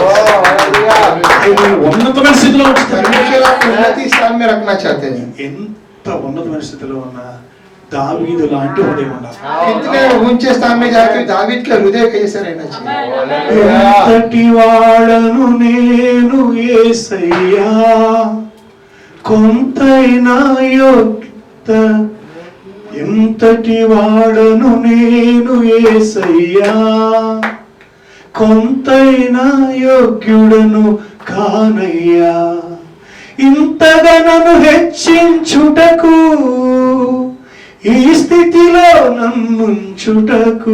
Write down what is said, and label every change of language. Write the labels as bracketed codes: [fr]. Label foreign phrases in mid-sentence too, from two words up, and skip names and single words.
[te] ఉన్నతమైన స్థితిలో ఉంచుతాడు. [hi] परमेश्वर आपको उन्नति स्थान में रखना चाहते हैं। [te] ఎంత ఉన్నతమైన స్థితిలో ఉన్నా దావీదు లాంటి హృదయం ఉండాలి. [hi] कितने ऊंचे स्थान में जाके दावीद का हृदय कैसे रहना चाहिए। [te] ఎంతటి వాడను నేను యేసయ్యా, కొంతైనా యోగ్యత, ఎంతటి వాడను నేను యేసయ్యా, కొంతైనా యోగ్యుడను కానయ్యా, ఇంతగా నన్ను హెచ్చించుటకు, ఈ స్థితిలో నన్నుంచుటకు.